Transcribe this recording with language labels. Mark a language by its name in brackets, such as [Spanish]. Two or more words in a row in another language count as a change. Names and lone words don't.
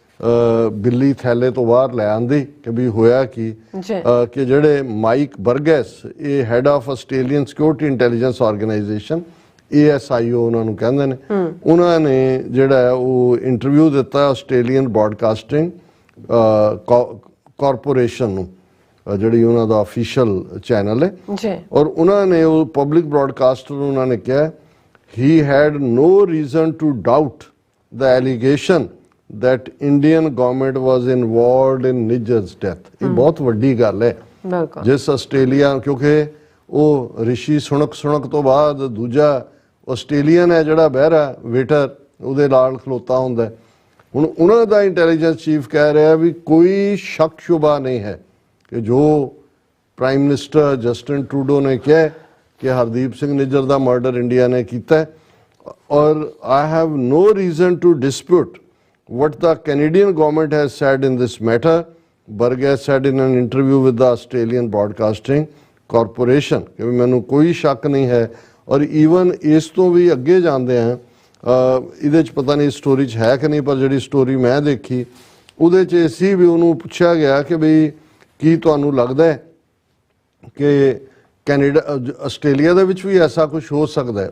[Punjabi] ਬਿੱਲੀ ਥੈਲੇ ਤੋਂ ਬਾਹਰ ਲੈ ਆਂਦੀ ਕਿ ਵੀ ਹੋਇਆ ਕੀ ਕਿ ਜਿਹੜੇ ਮਾਈਕ ਬਰਗੈਸ, ਇਹ [English] head of [Punjabi] ਆਸਟ੍ਰੇਲੀਅਨ ਸਿਕਿਉਰਿਟੀ ਇੰਟੈਲੀਜੈਂਸ ਆਰਗੇਨਾਈਜੇਸ਼ਨ ASIO ਉਹਨਾਂ ਨੂੰ ਕਹਿੰਦੇ ਨੇ, ਉਹਨਾਂ ਨੇ ਜਿਹੜਾ ਉਹ ਇੰਟਰਵਿਊ ਦਿੱਤਾ ਆਸਟ੍ਰੇਲੀਅਨ ਬ੍ਰੌਡਕਾਸਟਿੰਗ ਕਾਰਪੋਰੇਸ਼ਨ ਨੂੰ, ਜਿਹੜੀ ਉਹਨਾਂ ਦਾ ਅਫੀਸ਼ੀਅਲ ਚੈਨਲ ਹੈ, ਔਰ ਉਹਨਾਂ ਨੇ ਉਹ [English] public broadcaster [Punjabi] ਨੂੰ ਉਹਨਾਂ ਨੇ ਕਿਹਾ [English] he had no reason to doubt the allegation that Indian government was involved in Nijjar's death। [Punjabi] ਇਹ ਬਹੁਤ ਵੱਡੀ ਗੱਲ ਹੈ ਜਿਸ ਆਸਟ੍ਰੇਲੀਆ, ਕਿਉਂਕਿ ਉਹ ਰਿਸ਼ੀ ਸੁਣਕ ਤੋਂ ਬਾਅਦ ਦੂਜਾ ਆਸਟ੍ਰੇਲੀਅਨ ਹੈ ਜਿਹੜਾ ਬਹਿਰਾ ਵੇਟਰ ਉਹਦੇ ਨਾਲ ਖਲੋਤਾ ਹੁੰਦਾ। ਹੁਣ ਉਹਨਾਂ ਦਾ ਇੰਟੈਲੀਜੈਂਸ ਚੀਫ ਕਹਿ ਰਿਹਾ ਵੀ ਕੋਈ ਸ਼ੱਕ ਸ਼ੁਬਾ ਨਹੀਂ ਹੈ ਕਿ ਜੋ [English] prime minister [Punjabi] ਜਸਟਿਨ ਟਰੂਡੋ ਨੇ ਕਿਹਾ ਕਿ ਹਰਦੀਪ ਸਿੰਘ ਨਿੱਜਰ ਦਾ ਮਰਡਰ ਇੰਡੀਆ ਨੇ ਕੀਤਾ, ਔਰ [English] I have no reason to dispute what the Canadian government has said in this matter, Burgess said in an interview with the Australian Broadcasting Corporation, [Punjabi] ਕਿ ਮੈਨੂੰ ਕੋਈ ਸ਼ੱਕ ਨਹੀਂ ਹੈ। ਔਰ ਈਵਨ ਇਸ ਤੋਂ ਵੀ ਅੱਗੇ ਜਾਂਦੇ ਆ, ਇਹਦੇ 'ਚ ਪਤਾ ਨਹੀਂ ਸਟੋਰੀ 'ਚ ਹੈ ਕਿ ਨਹੀਂ, ਪਰ ਜਿਹੜੀ ਸਟੋਰੀ ਮੈਂ ਦੇਖੀ ਉਹਦੇ 'ਚ ਸੀ ਵੀ ਉਹਨੂੰ ਪੁੱਛਿਆ ਗਿਆ ਕਿ ਬਈ ਕੀ ਤੁਹਾਨੂੰ ਲੱਗਦਾ ਹੈ ਕਿ ਕੈਨੇਡਾ ਆਸਟ੍ਰੇਲੀਆ ਦੇ ਵਿੱਚ ਵੀ ਐਸਾ ਕੁਝ ਹੋ ਸਕਦਾ ਹੈ।